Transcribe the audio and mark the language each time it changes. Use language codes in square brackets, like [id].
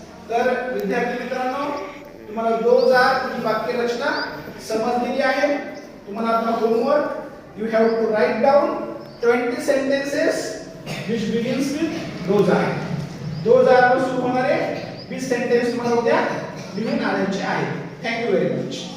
[mr] तर विद्यार्थी मित्रांनो, तुम्हाला दोज आर ही वाक्यरचना समजलेली आहे. तुम्हाला आता homework, [en] you have to write down 20 sentences which begins with those are. [mr] Those are वर सुरू होणारे 20 सेंटेन्स तुम्हाला उद्या लिहून आणायचे आहेत. [en] Thank you very much.